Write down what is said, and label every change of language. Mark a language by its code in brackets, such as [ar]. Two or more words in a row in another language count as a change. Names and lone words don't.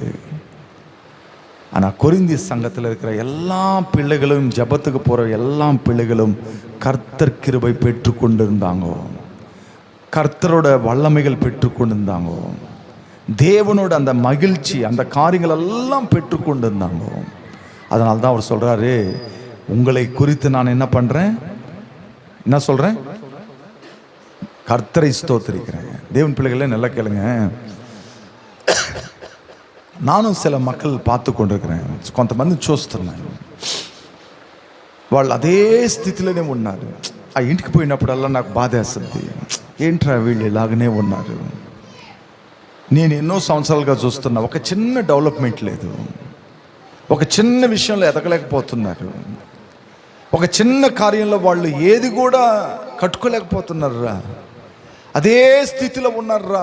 [ta] ஆனால் கொரிந்திய சங்கத்தில் இருக்கிற எல்லா பிள்ளைகளும், ஜபத்துக்கு போகிற எல்லா பிள்ளைகளும் கர்த்தர் கிருபை பெற்றுக்கொண்டு இருந்தாங்க, கர்த்தரோட வல்லமைகள் பெற்றுக்கொண்டு இருந்தாங்க, தேவனோட அந்த மகிழ்ச்சி, அந்த காரியங்கள் எல்லாம் பெற்றுக்கொண்டு இருந்தாங்க. அதனால தான் அவர் சொல்கிறாரு, உங்களை குறித்து நான் என்ன பண்ணுறேன், என்ன சொல்கிறேன், கர்த்தரை ஸ்தோத்திரிக்கிறேன். தேவன் பிள்ளைகளே நல்லா கேளுங்க. నాను சில மக்கள் பார்த்து கொண்டிருக்கிறேன், [te] కొంతమంది చూస్తున్నాను, వాళ్ళు అదే స్థితిలోనే ఉన్నారు. ఆ ఇంటికి పోయినప్పుడల్లా నాకు బాధేస్తుంది, ఏంట్రా వీళ్ళు ఇలాగనే ఉన్నారు. నేను ఎన్నో సంవత్సరాలుగా చూస్తున్నా, ఒక చిన్న డెవలప్మెంట్ లేదు, ఒక చిన్న విషయంలో ఎదగలేకపోతున్నారు, ఒక చిన్న కార్యంలో వాళ్ళు ఏది కూడా కట్టుకోలేకపోతున్నారా, అదే స్థితిలో ఉన్నారా.